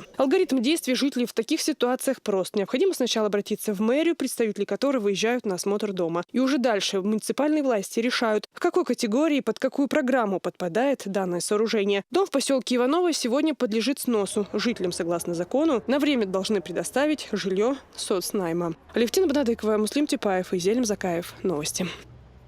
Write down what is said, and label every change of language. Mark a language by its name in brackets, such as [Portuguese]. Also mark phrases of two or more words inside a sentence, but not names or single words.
[Russian] Алгоритм действий жителей в таких ситуациях прост. Необходимо сначала обратиться в мэрию, представители которой выезжают на осмотр дома. И уже дальше муниципальные власти решают, в какой категории, под какую программу подпадает данное сооружение. Дом в поселке Иваново сегодня подлежит сносу. Жителям, согласно закону, на время должны предоставить жилье соцнайма. Алевтина Бонадыкова, Муслим Типаев и Зелим Закаев. Новости.